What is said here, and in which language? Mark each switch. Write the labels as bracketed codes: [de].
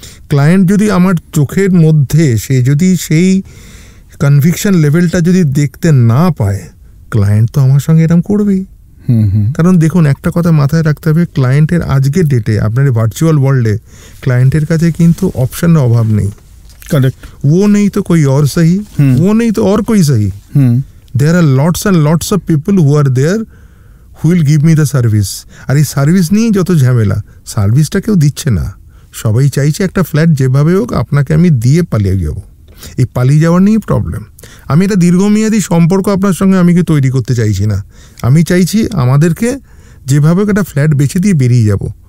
[bn] Client যদি আমার চোখের মধ্যে সে যদি সেই কনভিকশন লেভেলটা যদি দেখতে না পায়, ক্লায়েন্ট তো আমার সঙ্গে এরকম করবেই। কারণ দেখুন, একটা কথা মাথায় রাখতে হবে, ক্লায়েন্টের আজকের ডেটে আপনার ভার্চুয়াল ওয়ার্ল্ডে ক্লায়েন্টের কাছে কিন্তু অপশনের অভাব নেই। [en] correct, [hi] वो नहीं तो कोई और सही, वो नहीं तो और कोई सही। [en] There are lots and lots of people who are there who will give me the service. [bn] আর এই সার্ভিস নিয়েই যত ঝামেলা, সার্ভিসটা কেউ দিচ্ছে না, সবাই চাইছে একটা ফ্ল্যাট যেভাবে হোক আপনাকে আমি দিয়ে পালিয়ে যাব। এই পালিয়ে যাওয়ার নিয়েই প্রবলেম। আমি এটা দীর্ঘমেয়াদী সম্পর্ক আপনার সঙ্গে আমি কি তৈরি করতে চাইছি না, আমি চাইছি আমাদেরকে যেভাবে হোক একটা ফ্ল্যাট বেছে দিয়ে বেরিয়ে যাব।